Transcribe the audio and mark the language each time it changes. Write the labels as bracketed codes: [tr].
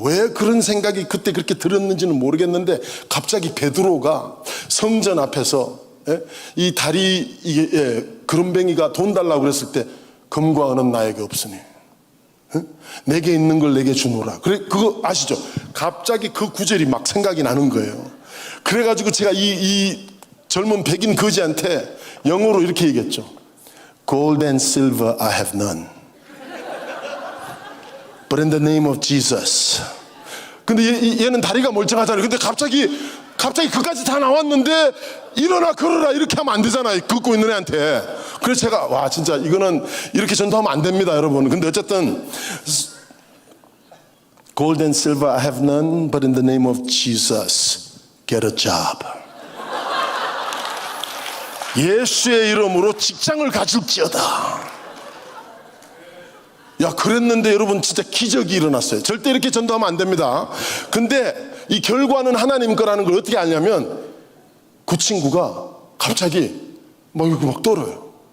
[ko] 왜 그런 생각이 그때 그렇게 들었는지는 모르겠는데, 갑자기 베드로가 성전 앞에서 이 다리 그름뱅이가 돈 달라고 그랬을 때, 금과 은은 나에게 없으니 내게 있는 걸 내게 주노라. 그래, 그거 아시죠? 갑자기 그 구절이 막 생각이 나는 거예요. 그래가지고 제가 이 젊은 백인 거지한테 영어로 이렇게 얘기했죠. [en] Gold and silver I have none, but in the name of Jesus. [ko] 근데 얘는 다리가 멀쩡하잖아요. 근데 갑자기 그까지 다 나왔는데 일어나 걸어라 이렇게 하면 안 되잖아요, 걷고 있는 애한테. 그래서 제가 와 진짜 이거는 이렇게 전도하면 안 됩니다 여러분. 근데 어쨌든 [en] Gold and silver I have none, but in the name of Jesus get a job. [ko] 예수의 이름으로 직장을 가질지어다. 야, 그랬는데 여러분 진짜 기적이 일어났어요. 절대 이렇게 전도하면 안 됩니다. 근데 이 결과는 하나님 거라는 걸 어떻게 알냐면, 그 친구가 갑자기 막 떨어요.